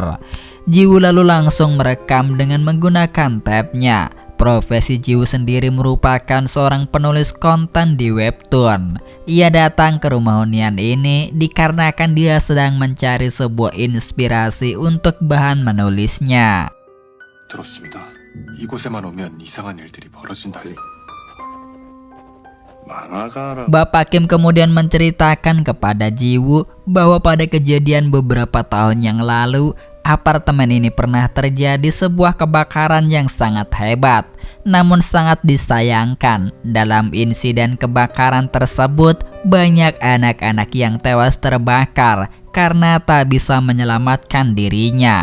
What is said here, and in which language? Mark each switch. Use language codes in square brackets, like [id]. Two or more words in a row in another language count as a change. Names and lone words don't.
[id] Jiwoo lalu langsung merekam dengan menggunakan tabnya. Profesi Jiwoo sendiri merupakan seorang penulis konten di webtoon. Ia datang ke rumah hunian ini dikarenakan dia sedang mencari sebuah inspirasi untuk bahan menulisnya. [ko] 들었습니다. 이곳에만 오면 이상한 일들이 벌어진다니. [id] Bapak Kim kemudian menceritakan kepada Jiwoo bahwa pada kejadian beberapa tahun yang lalu apartemen ini pernah terjadi sebuah kebakaran yang sangat hebat. Namun sangat disayangkan, dalam insiden kebakaran tersebut banyak anak-anak yang tewas terbakar karena tak bisa menyelamatkan dirinya.